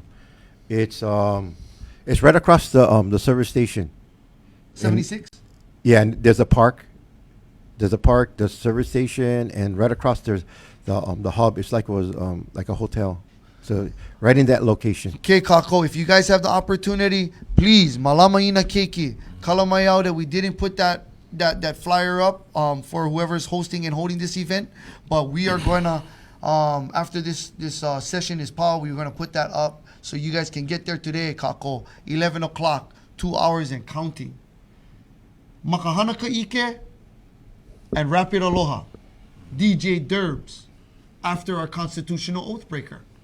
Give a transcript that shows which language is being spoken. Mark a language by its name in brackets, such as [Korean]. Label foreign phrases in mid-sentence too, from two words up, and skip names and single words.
[English] It's right across the service station. 76? Yeah, and there's a park. There's a park, the service station, and right across there's the hub. It's like it was like a hotel. So right in that location. Okay, Kako, if you guys have the opportunity, please, [Hawaiian] malama ina keiki, kalamai [English] that we didn't put that flyer up for whoever's hosting and holding this event, but we are going to, after this session is paused, we're going to put that up so you guys can get there today, Kako, 11 o'clock, 2 hours and counting. [Hawaiian] Makahana ka ike [English] and Rapid Aloha, DJ Derbs, after our constitutional oathbreaker.